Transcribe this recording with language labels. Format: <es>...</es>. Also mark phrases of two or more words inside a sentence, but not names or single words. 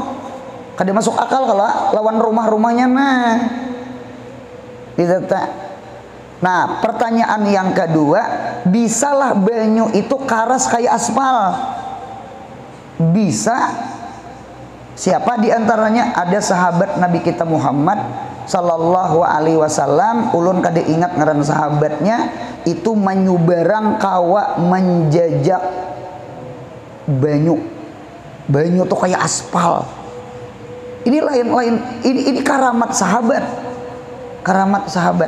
<bjn>Kada masuk akal kalau lawan rumah-rumahnya nah. Tidak tak. Nah, pertanyaan yang kedua, bisalah banyu itu karas kayak aspal? Bisa. Siapa di antaranya? Ada sahabat Nabi kita Muhammad</bjn> <ar>صلى الله عليه وسلم,</ar> <bjn>ulun kada ingat ngaran sahabatnya, itu menyubarang kawa menjajak banyu. Banyu tuh kayak aspal. Ini lain-lain, ini karamat sahabat. Karamat sahabat.</bjn>